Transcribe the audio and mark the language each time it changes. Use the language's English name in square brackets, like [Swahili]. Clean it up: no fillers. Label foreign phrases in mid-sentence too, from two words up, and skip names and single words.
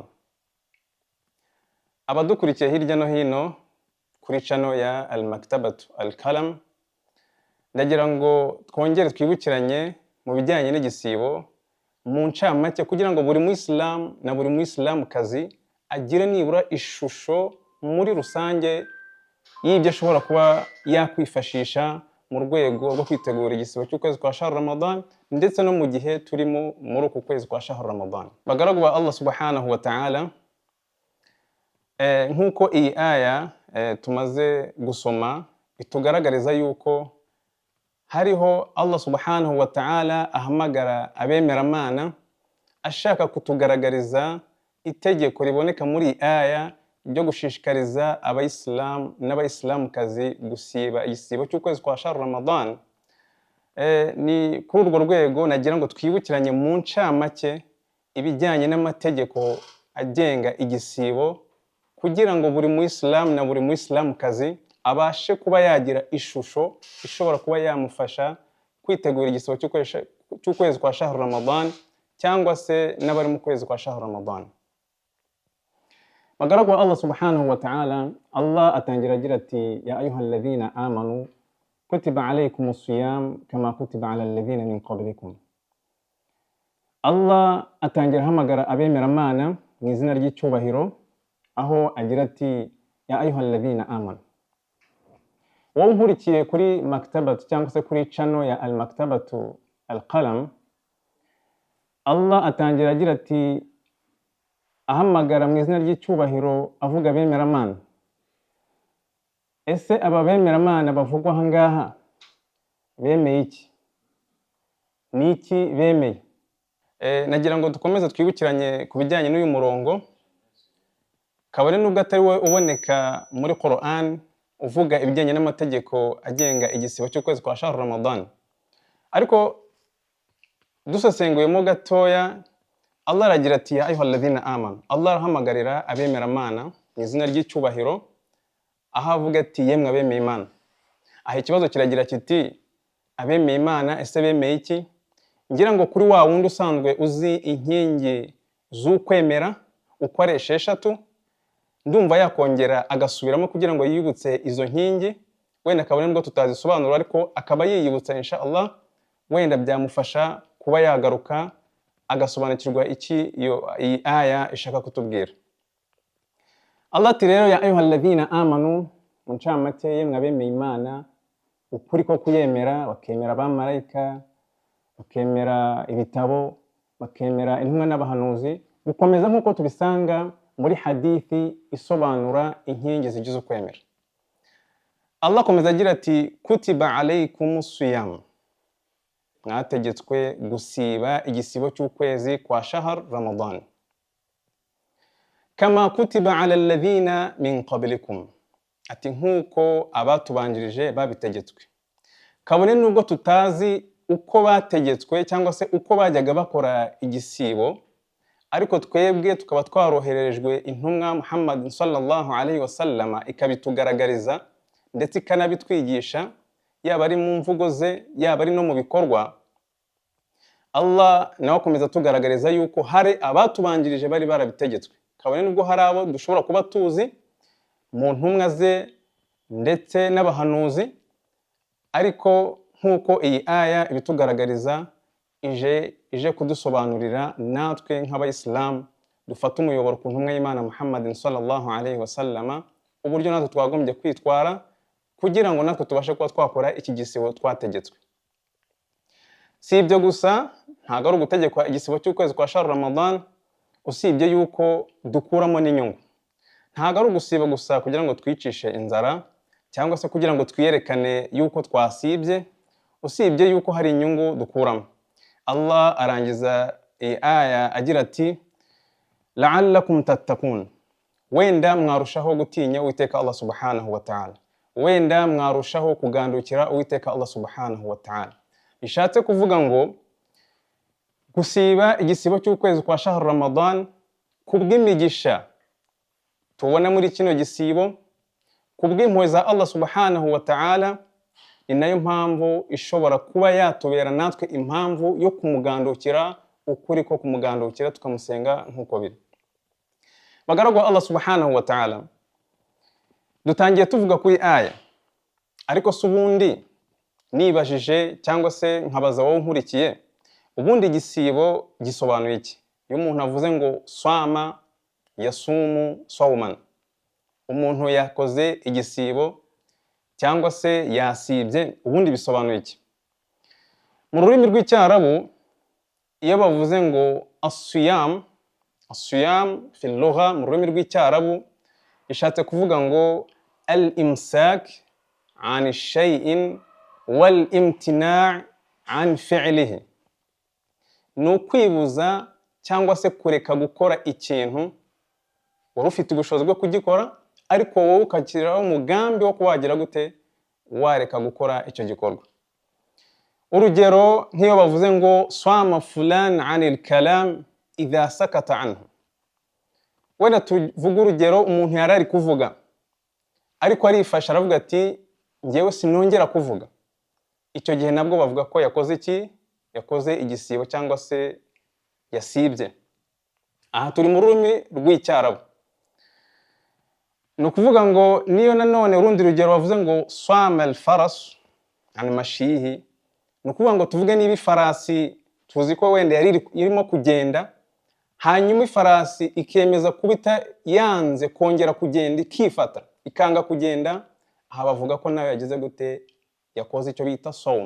[Kinyarwanda] Abadukurikiye hirya no hino kuri channel ya Al-Maktabatu Al-Qalam, ndagira ngo twongere twibukiranye mu bijyanye n'igisibo mu ncamake, kugira ngo buri Muislamu na buri Muislamukazi agire nibura ishusho muri rusange y'ibyo ashobora kuba yakwifashisha mu rwego rwo kwitegura igisibo cy'ukwezi kwa [Arabic] شهر رمضان, [Kinyarwanda] ndetse no mu gihe turimo muri uku kwezi kwa [Arabic] شهر رمضان. [Kinyarwanda] Bagaragu ba Allah [Arabic] سبحانه وتعالى, [Kinyarwanda] nk'uko iyi aya tumaze gusoma itugaragariza yuko hariho Allah [Arabic] سبحانه وتعالى [Kinyarwanda] ahamagara abemeramana ashaka kutugaragariza itegeko riboneka muri iyi aya ryo gushishikariza abayisilamu n'abayisilamukazi gusiba igisibo cy'ukwezi kwa [Arabic] شهر رمضان. [Kinyarwanda] Ni kuri urwo rwego nagira ngo twibukiranye mu ncamake ibijyanye n'amategeko agenga igisibo, kugira ngo buri Muislamu na buri Muislamukazi abashe kuba yagira ishusho ishobora kuba yamufasha kwitegura igisibo cy'ukwezi kwa [Arabic] شهر رمضان, [Kinyarwanda] cyangwa se n'abari mu kwezi kwa [Arabic] شهر رمضان. [Kinyarwanda] Bagaragu Allah [Arabic] سبحانه وتعالى, [Kinyarwanda] Allah atangira agira ati, [Arabic] يا أيها الذين آمنوا كتب عليكم الصيام كما كتب على الذين من قبلكم. [Kinyarwanda] Allah atangira hamagara abemeramana mu izina ry'icyubahiro, aho agira ati, [Arabic] يا أيها الذين آمنوا. [Kinyarwanda] Wowe nkurikiye kuri maktabatu cyangwa se kuri channel ya Al-Maktabatu Al-Qalam, Allah atangira agira ati, ahamagara mu izina ry'icyubahiro avuga abemeramana. Ese aba bemeramana bavugwa aha ngaha bemeye iki? Ni iki bemeye? Nagira ngo dukomeze twibukiranye ku bijyanye n'uyu murongo, kabone nubwo atari we uboneka muri Quran uvuga ibijyanye n'amategeko agenga igisibo cy'ukwezi kwa [Arabic] شهر رمضان, [Kinyarwanda] ariko dusesenguyemo gatoya, Allah aragira ati, [Arabic] يا أيها الذين آمنوا. [Kinyarwanda] Allah arahamagarira abemeramana mu izina ry'icyubahiro, aho avuga ati, yemwe abemeye Imana. Aha ikibazo kiragira kiti, abemeye Imana ese bemeye iki? Ngira ngo kuri wa wundi usanzwe uzi inkingi z'ukwemera uko ari esheshatu, ndumva yakongera agasubiramo kugira ngo yiyibutse izo nkingi, wenda kabone nubwo tutazisobanura ariko akaba yiyibutsa [Arabic] إن شاء الله, [Kinyarwanda] wenda byamufasha kuba yagaruka agasobanukirwa iki iyi aya ishaka kutubwira. Allah ati rero, [Arabic] يا أيها الذين آمنوا, [Kinyarwanda] mu ncamake yemwe abemeye Imana, ukuri ko kuyemera, bakemera abamarayika, bakemera ibitabo, bakemera intumwa n'abahanuzi, gukomeza nk'uko tubisanga muri hadithi isobanura inkingi zigize ukwemera. Allah akomeza agira ati, [Arabic] كتب عليكم الصيام, [Kinyarwanda] mwategetswe gusiba igisibo cy'ukwezi kwa [Arabic] شهر رمضان. كما كتب على الذين من قبلكم, [Kinyarwanda] ati nkuko abatubanjirije babitegetswe. Kabone nubwo tutazi uko bategetswe cyangwa se uko bajyaga bakora igisibo, ariko twebwe tukaba twaroherejwe intumwa Muhammad [Arabic] صلى الله عليه وسلم [Kinyarwanda] ikabitugaragariza ndetse ikanabitwigisha, yaba ari mu mvugo ze yaba ari no mu bikorwa. Allah nawe akomeza tugaragariza yuko hari abatubanjirije bari barabitegetswe, kabone nubwo hari abo dushobora kuba tuzi mu ntumwa ze ndetse n'abahanuzi, ariko nkuko iyi aya ibitugaragariza ije kudusobanurira natwe nk'abayisilamu dufata umuyoboro ku ntumwa y'Imana Muhammad [Arabic] صلى الله عليه وسلم, [Kinyarwanda] uburyo natwe twagombye kwitwara kugira ngo natwe tubashe kuba twakora iki gisibo twategetswe. Si ibyo gusa, ntago ari ugutegekwa igisibo cy'ukwezi kwa [Arabic] شهر رمضان [Kinyarwanda] usibye yuko dukuramo n'inyungu. Ntago ari ugusiba gusa kugira ngo twicishe inzara cyangwa se kugira ngo twiyerekane yuko twasibye, usibye yuko hari inyungu dukuramo. Allah arangiza iyi aya agira ati [Arabic] لعلكم تتقون, [Kinyarwanda] wenda mwarushaho gutinya Uwiteka Allah [Arabic] سبحانه وتعالى, [Kinyarwanda] wenda mwarushaho kugandukira Uwiteka Allah [Arabic] سبحانه وتعالى. [Kinyarwanda] Bishatse kuvuga ngo gusiba igisibo cy'ukwezi kwa [Arabic] شهر رمضان [Kinyarwanda] kubw'imigisha tubona muri kino gisibo, kubw'impuhwe za Allah [Arabic] سبحانه وتعالى, [Kinyarwanda] ni nayo mpamvu ishobora kuba yatubera natwe impamvu yo kumugandukira ukuri ko kumugandukira tukamusenga nk'uko biri. Bagaragu Allah [Arabic] سبحانه وتعالى, [Kinyarwanda] dutangiye tuvuga kuri aya, ariko subundi nibajije cyangwa se nkabaza wowe nkurikiye, ubundi igisibo gisobanuye iki? Iyo umuntu avuze ngo [Arabic] صام يصوم صوما, [Kinyarwanda] umuntu yakoze igisibo cyangwa se yasibye, ubundi bisobanuye iki? Mu rurimi rw'icyarabu iyo bavuze ngo [Arabic] الصيام في اللغة, [Kinyarwanda] mu rurimi rw'icyarabu ishatse kuvuga ngo [Arabic] الإمساك عن شيء والامتناع عن فعله, [Kinyarwanda] ni ukwibuza cyangwa se kureka gukora ikintu wari ufite ubushobozi bwo kugikora, ariko wowe ukakiraho umugambi wo kuwagira gute wareka gukora icyo gikorwa. Urugero nk'iyo bavuze ngo [Arabic] صام فلان عن الكلام إذا سكت عنه, [Kinyarwanda] wenda tuvuga urugero umuntu yarari kuvuga ariko arifasha aravuga ati ngewe sinongera kuvuga, icyo gihe nabwo bavuga ko yakoze iki? Yakoze igisibo cyangwa se yasibye. Aha turi mu rurimi rw'icyarabu. Ni ukuvuga ngo niyo nanone urundi rugero bavuze ngo [Arabic] صام الفرس عن مشيه, [Kinyarwanda] ni ukuvuga ngo tuvuge niba ifarasi tuzi ko wenda yari irimo kugenda, hanyuma ifarasi ikemeza kubita yanze kongera kugenda ikifata ikanga kugenda, aha bavuga ko nayo yagize gute? Yakoze icyo bita sawma.